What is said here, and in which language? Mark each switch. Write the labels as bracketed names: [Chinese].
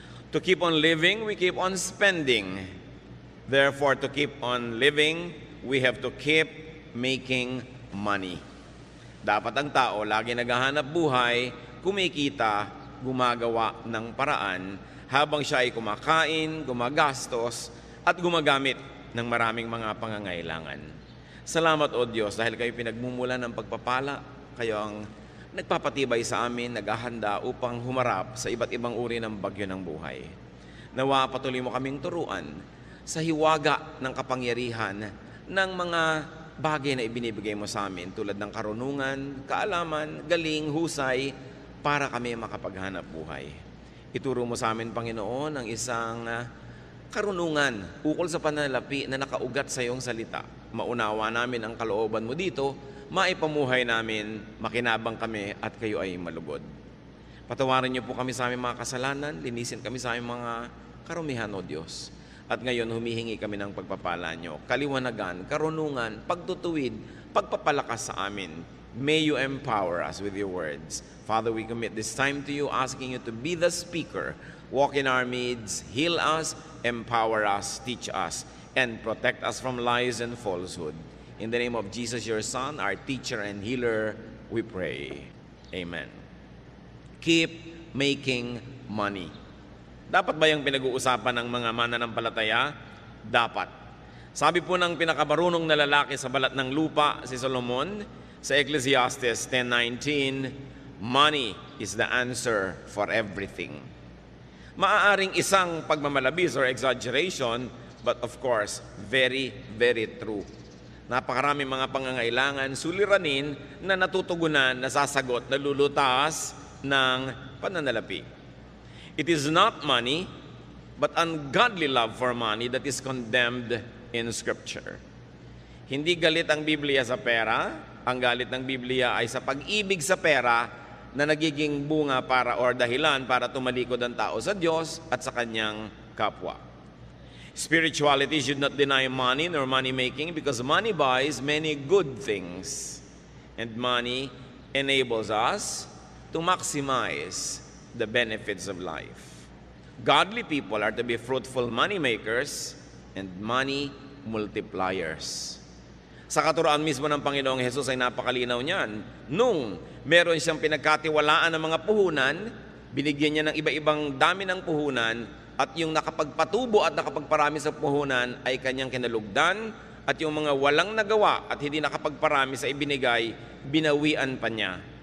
[English] To keep on living, we keep on spending. Therefore, to keep on living, we have to keep making money. [Filipino] Dapat ang tao lagi naghahanap buhay, kumikita, gumagawa ng paraan habang siya ay kumakain, gumagastos, at gumagamit ng maraming mga pangangailangan. Salamat o Diyos dahil kayo pinagmumulan ng pagpapala, kayo ang nagpapatibay sa amin, naghahanda upang humarap sa iba't ibang uri ng bagyo ng buhay. Nawa patuloy mo kaming turuan sa hiwaga ng kapangyarihan ng mga bagay na ibinibigay mo sa amin tulad ng karunungan, kaalaman, galing, husay para kami makapaghanap buhay. Ituro mo sa amin, Panginoon, ang isang karunungan ukol sa pananalapi na nakaugat sa iyong salita. Maunawa namin ang kalooban mo dito, maipamuhay namin, makinabang kami at kayo ay malugod. Patawarin niyo po kami sa aming mga kasalanan, linisin kami sa aming mga karumihan, O Diyos. At ngayon, humihingi kami ng pagpapala nyo, kaliwanagan, karunungan, pagtutuwid, pagpapalakas sa amin. [English] May you empower us with your words. Father, we commit this time to you, asking you to be the speaker. Walk in our midst, heal us, empower us, teach us, and protect us from lies and falsehood. In the name of Jesus, your Son, our teacher and healer, we pray. Amen. Keep making money. [Filipino] Dapat ba yung pinag-uusapan ng mga mananampalataya? Dapat. Sabi po ng pinakabarunong na lalaki sa balat ng lupa, si Solomon, sa Ecclesiastes 10:19, [English] money is the answer for everything. [Filipino] Maaaring isang pagmamalabis [English] or exaggeration, but of course, very, very true. [Filipino] Napakaraming mga pangangailangan, suliranin na natutugunan, nasasagot, nalulutas ng pananalapi. [English] It is not money, but ungodly love for money that is condemned in Scripture. [Filipino] Hindi galit ang Biblia sa pera, ang galit ng Biblia ay sa pag-ibig sa pera na nagiging bunga para or dahilan para tumalikod ang tao sa Diyos at sa kanyang kapwa. [English] Spirituality should not deny money nor money making because money buys many good things and money enables us to maximize the benefits of life. Godly people are to be fruitful money makers and money multipliers. [Filipino] Sa katuroan mismo ng Panginoong Hesus ay napakalinaw niyan. Nung meron siyang pinagkatiwalaan ng mga puhunan, binigyan niya ng iba-ibang dami ng puhunan at yung nakapagpatubo at nakapagparami sa puhunan ay kanyang kinalugdan at yung mga walang nagawa at hindi nakapagparami sa ibinigay, binawian pa niya.